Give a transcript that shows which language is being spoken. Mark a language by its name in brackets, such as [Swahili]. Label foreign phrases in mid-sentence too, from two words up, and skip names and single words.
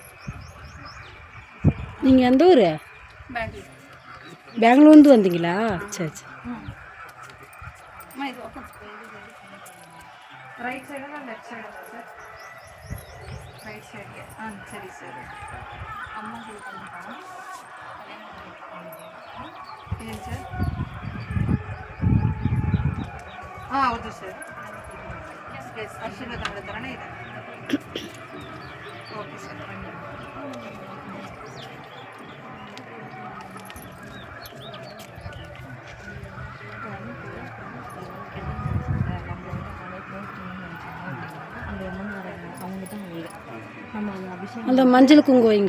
[Tamil] நீங்கள் எந்த ஊர் பெங்களூர். பெங்களூர்ந்து வந்தீங்களா? சரி சரி. அம்மா இது ஓப்பன். [Kannada] ರೈಟ್ ಸೈಡಲ್ಲ ಲೆಫ್ಟ್ ಸೈಡಲ್ಲ ಸರ್ ರೈಟ್ ಸೈಡ್ಗೆ ಹಾಂ ಸರಿ ಸರ್ ಅಮ್ಮ ಹೇಳ್ಕೊಂಡ್ಬಿಟ್ಟು ಏನು ಸರ್ ಹಾಂ ಹೌದು ಸರ್ ಎಸ್ ಆಶೀರ್ವಾದ ಮಾಡೋ ಥರನೇ ಇದೆ [English] okay sir [Tamil] அந்த அம்மன் வராங்க அவங்க தான் வீடு நம்ம அந்த அபிஷேகம் அந்த மஞ்சள் குங்குமம் வைங்க.